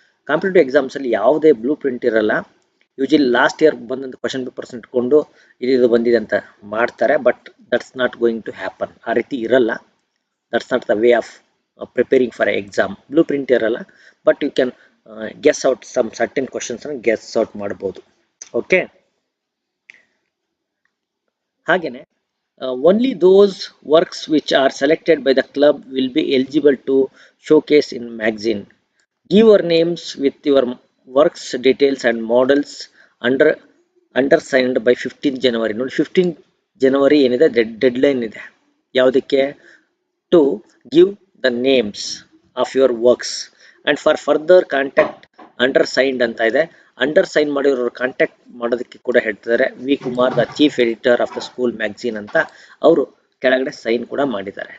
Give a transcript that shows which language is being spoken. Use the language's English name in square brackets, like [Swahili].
[Kannada] Competitive ಎಕ್ಸಾಮ್ಸಲ್ಲಿ ಯಾವುದೇ blue print ಇರಲ್ಲ. Usually last year ಬಂದಂಥ ಕ್ವಶನ್ ಪೇಪರ್ಸ್ ಇಟ್ಕೊಂಡು ಇದು ಬಂದಿದೆ ಅಂತ ಮಾಡ್ತಾರೆ, [English] But that's not going to happen. [Kannada] ಆ ರೀತಿ ಇರಲ್ಲ. [English] That's not the way of preparing for exam. [Kannada] Blue print ಇರಲ್ಲ, [English] but you can guess out some certain ಕ್ವಶನ್ಸನ್ನು guess out [Kannada] ಮಾಡ್ಬೋದು. [English] okay, [Kannada] ಹಾಗೆಯೇ [English] only those works which are selected by the club will be eligible to showcase in magazine. Give your names with your works details and models undersigned by 15th January. [Kannada] ನೋಡಿ, 15th January ಏನಿದೆ deadline ಇದೆ. ಯಾವುದಕ್ಕೆ? [English] to give the names of your works and for further contact undersigned [Kannada] ಅಂತ ಇದೆ. ಅಂಡರ್ಸೈನ್ ಮಾಡಿರೋರು contact ಮಾಡೋದಕ್ಕೆ ಕೂಡ ಹೇಳ್ತಿದ್ದಾರೆ. V Kumar, [English] the chief editor of the school magazine [Kannada] ಅಂತ ಅವರು ಕೆಳಗಡೆ ಸೈನ್ ಕೂಡ ಮಾಡಿದ್ದಾರೆ.